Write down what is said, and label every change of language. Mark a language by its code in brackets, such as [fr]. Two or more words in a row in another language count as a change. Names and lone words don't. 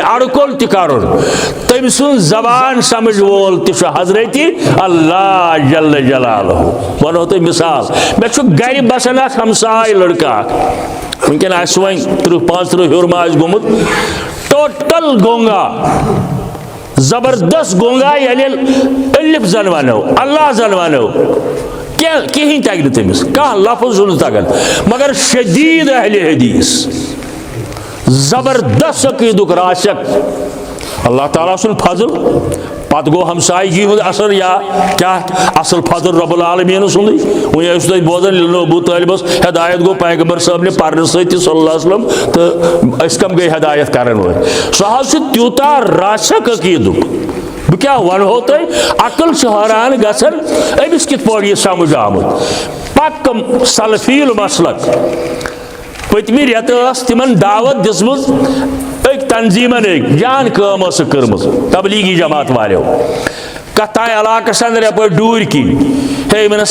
[ks] اڑکول تہِ کرُن تٔمۍ سُنٛد زبان سمجھ وول تہِ چھُ حضرتِ اللہ [ar] جل جلالہ [ks] ونہو تۄہہِ مثال مےٚ چھُ گرِ بسان اکھ ہمساے لڑکہٕ اکھ وٕنکیٚن آسہِ وۄنۍ 30-35 ہیوٚر ما آسہِ گوٚمُت ٹوٹل گونگا زبردست گونگا یعنی الف زن ونو اللہ زن ونو کہیں تگ نہ تمس کھانا لفظ تگان مگر شدید اہل حدیث زبردست عقیدک راشک اللہ تعالیٰ سن فضل پتہ گو ہمسائیگی ہند اثر یا کیا اصل فضل [ar] رب العالمین [ks] سن وی بوزان ابو طالبس ہدایت گو پیغمبر صاحب نے پرنے ست [ar] صلی اللہ علیہ وسلم [ks] تو اس کم گئی ہدایت کرن وول سہ تیوتا راشک عقیدک بہ کیا ونہو تہ عقل حیران گژھان امس کت پٲٹھۍ یہ سمجھ آمت پک سلفیل مسلک پتمہ رٮ۪تہٕ ٲس تمن دعوت دِژمٕژ أکۍ تنظیمن جان کٲم ٲسکھ کٔرمٕژ تبلیغی جماعت والیو کتھ تانۍ علاقس اندر یپٲرۍ ڈوٗرۍ کِنۍ ہے یِمن